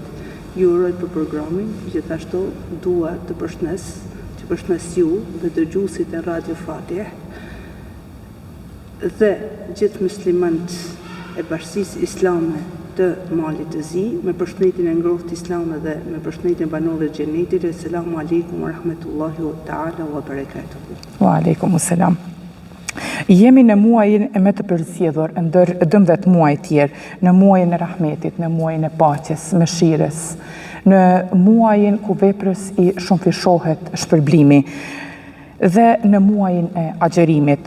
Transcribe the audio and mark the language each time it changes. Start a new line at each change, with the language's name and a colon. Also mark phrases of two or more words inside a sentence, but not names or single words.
Albanian: Ju uroj për programin, gjithashtu dua të përshëndes ju dhe dëgjuesit e Radio Fatih dhe gjithë muslimanët e Bashkisë Islame të Malit të Zi, me përshëndetjen e ngrohtë islame dhe me përshëndetjen e banorëve të xhenetit.
Arabic: السلام عليكم ورحمة الله تعالى وبركاته. وعليكم السلام.
Albanian: Jemi në muajin e më të përzgjedhur ndër 12 muaj tjerë, në muajin e rahmetit, në muajin e paqes, mëshirës, në muajin ku veprës i shumëfishohet shpërblimi dhe në muajin e agjerimit.